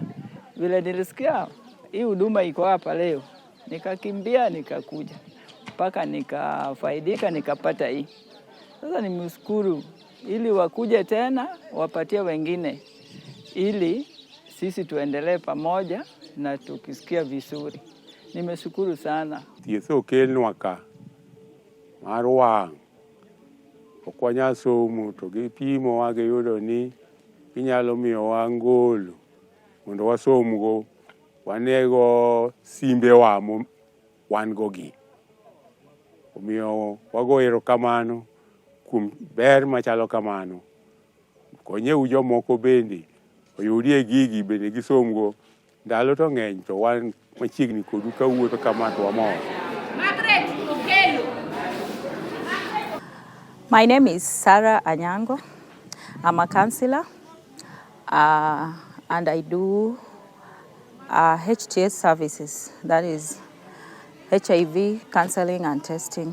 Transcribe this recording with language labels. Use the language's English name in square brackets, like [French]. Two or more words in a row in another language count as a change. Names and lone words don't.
[Swahili] Vile nilisikia hii huduma iko hapa leo, nikakimbia nikakuja. Mpaka nikafaidika nikapata hii. Sasa nimshukuru ili wakuje tena wapatie wengine. ili sisi tuendelee pamoja na tukisikia vizuri. Nimeshukuru sana. [Luo (Kenya and Tanzania)] Thieth okelnwa ka mar wang'. Ok wanyal somo to gipimowa giyudo ni ginyalo miyowa ngolo mondo wasomgo wanego simbewa wan go gi. Omiyo wago erokamano kuom ber machalo kamano. Konyeu jomoko bende oyudie gigi bende gisomgo. Ndalo to ng'eny to wan machiegni kodu kawuotho kama to wamor. [English] My name is Sarah Anyango. I'm a counselor and I do HTS services, that is HIV counseling and testing.